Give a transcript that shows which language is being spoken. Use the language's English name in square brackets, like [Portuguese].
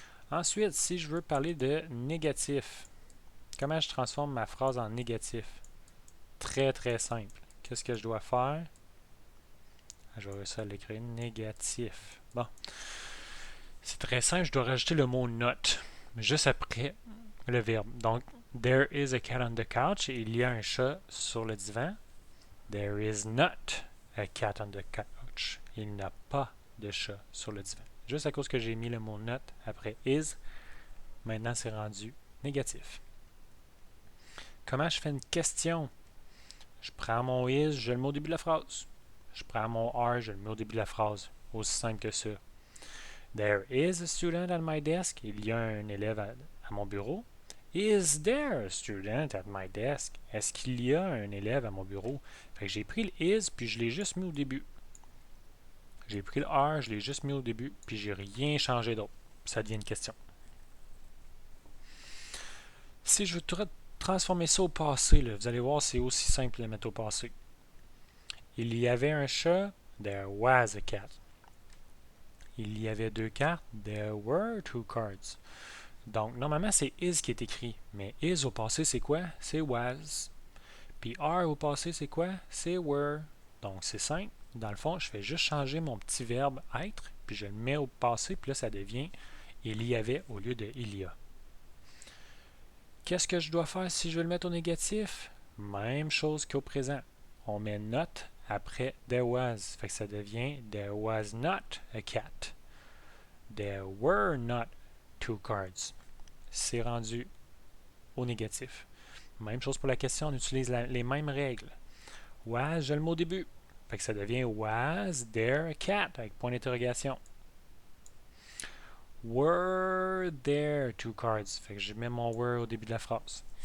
[French] Ensuite, si je veux parler de négatif, comment je transforme ma phrase en négatif? Très, très simple. Qu'est-ce que je dois faire? Je vais réussir à l'écrire négatif. Bon. C'est très simple, je dois rajouter le mot not, juste après le verbe. [English] Donc, there is a cat on the couch. [French] Il y a un chat sur le divan. [English] There is not a cat on the couch. [French] Il n'y a pas de chat sur le divan. Juste à cause que j'ai mis le mot not après is, maintenant c'est rendu négatif. Comment je fais une question? Je prends mon is, je le mets au début de la phrase. Je prends mon are, je le mets au début de la phrase. Aussi simple que ça. [English] There is a student at my desk. [French] Il y a un élève à mon bureau. [English] Is there a student at my desk? [French] Est-ce qu'il y a un élève à mon bureau? Fait que j'ai pris le is, puis je l'ai juste mis au début. J'ai pris le are, je l'ai juste mis au début, puis j'ai rien changé d'autre. Ça devient une question. Si je veux transformer ça au passé, là, vous allez voir, c'est aussi simple de le mettre au passé. Il y avait un chat, [English] there was a cat. [French] Il y avait deux cartes, [English] there were two cards. [French] Donc, normalement, c'est is qui est écrit. Mais is au passé, c'est quoi? C'est was. Puis are au passé, c'est quoi? C'est were. Donc, c'est simple. Dans le fond, je fais juste changer mon petit verbe être, puis je le mets au passé, puis là, ça devient il y avait au lieu de il y a. Qu'est-ce que je dois faire si je veux le mettre au négatif? Même chose qu'au présent. On met not après there was. Fait que ça devient [English] there was not a cat. There were not two cards. [French] C'est rendu au négatif. Même chose pour la question, on utilise les mêmes règles. Was, je le mot au début. Fait que ça devient [English] was there a cat [French] avec point d'interrogation. [English] Were there two cards? [French] Fait que je mets mon were au début de la phrase.